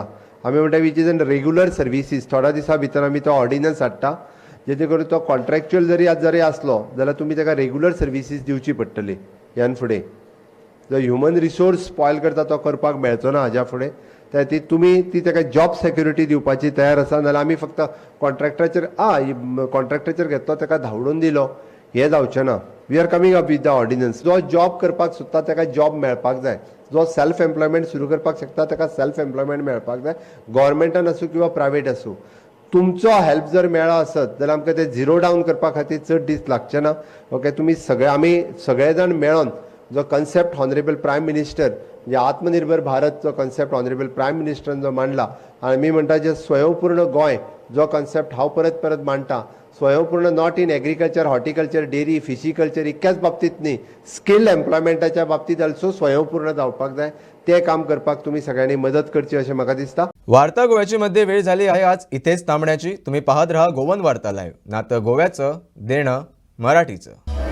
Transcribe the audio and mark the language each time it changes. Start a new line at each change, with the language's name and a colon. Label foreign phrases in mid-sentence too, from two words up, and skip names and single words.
Konkani: आमी म्हणटा
English: which is in regular services.
Konkani: थोड्या दिसा भितर आमी तो ऑर्डिनन्स हाडटा जेणे करून तो कॉन्ट्रॅक्च्युअल जरी आसलो जाल्यार तुमी ताका
English: regular services
Konkani: दिवची पडटली. ह्यान फुडें जो
English: human resource spoil
Konkani: करता तो करपाक मेळचो ना हाज्या फुडें. त्या ती तुमी ती ताका
English: job security
Konkani: दिवपाची तयार आसा नाल्यार आमी फक्त कॉन्ट्रॅक्टराचेर कॉन्ट्रॅक्टराचेर घेतलो ताका धांवडून दिलो हे जावचें ना.
English: We are coming up with the ordinance.
Konkani: जो जॉब करपाक सोदता ताका जॉब मेळपाक जाय. जो
English: self employment
Konkani: सुरू करपाक शकता ताका
English: self employment
Konkani: मेळपाक जाय. गव्हर्मेंटान आसूं किंवा प्रायवेट आसूं. तुमचो हेल्प जर मेळ्ळो आसत जाल्यार आमकां ते
English: zero down
Konkani: करपा खातीर चड दीस लागचे ना. ओके, तुमी आमी सगळे जाण मेळोन जो कन्सेप्ट
English: honourable prime minister
Konkani: म्हणजे आत्मनिर्भर भारत जो कन्सेप्ट हॉनरेबल प्रायम मिनिस्टरान जो मांडला आनी मी म्हणटा जे स्वयंपूर्ण गोंय जो कन्सेप्ट हांव परत परत मांडटा. स्वयंपूर्ण
English: not in agriculture, horticulture, dairy, fishculture
Konkani: इतक्याच बाबतींत न्ही, स्किल्ड एम्प्लॉयमेंटाच्या बाबतींत ऑल्सो स्वयंपूर्ण जावपाक जाय. ते काम करपाक तुम्ही सगळ्यांनी मदत करची अशें म्हाका दिसता.
Marathi: वार्ता गोव्याची मध्ये वेळ झाली आहे आज इथेच थांबण्याची. तुम्ही पाहत राहा गोवन वार्ता लाईव्ह. नातं गोव्याचं, देणं मराठीचं.